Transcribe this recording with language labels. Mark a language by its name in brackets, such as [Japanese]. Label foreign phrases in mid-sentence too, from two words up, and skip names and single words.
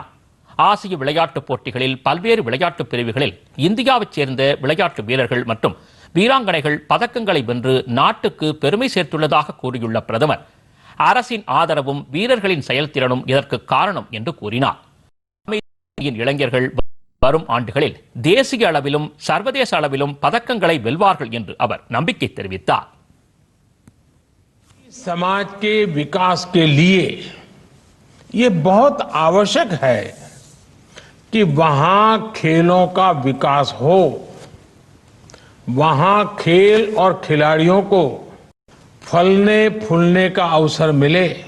[Tamil] ஆசிய விளையாட்டுப் போட்டிகளில் பல்வேறு விளையாட்டுப் பிரிவுகளில் இந்தியாவைச் சேர்ந்த விளையாட்டு வீரர்கள் மற்றும் வீராங்கனைகள் பதக்கங்களை வென்று நாட்டுக்கு பெருமை சேர்த்துள்ளதாக கூறியுள்ள பிரதமர், அரசின் ஆதரவும் வீரர்களின் செயல்திறனும் இதற்கு காரணம் என்று கூறினார். இளைஞர்கள் வரும் ஆண்டுகளில் தேசிய அளவிலும் சர்வதேச அளவிலும் பதக்கங்களை வெல்வார்கள் என்று அவர் நம்பிக்கை தெரிவித்தார். [Hindi] समाज के विकास के लिए ये बहुत आवश्यक है कि वहां खेलों का विकास हो, वहां खेल और खिलाड़ियों को फलने फूलने का अवसर मिले।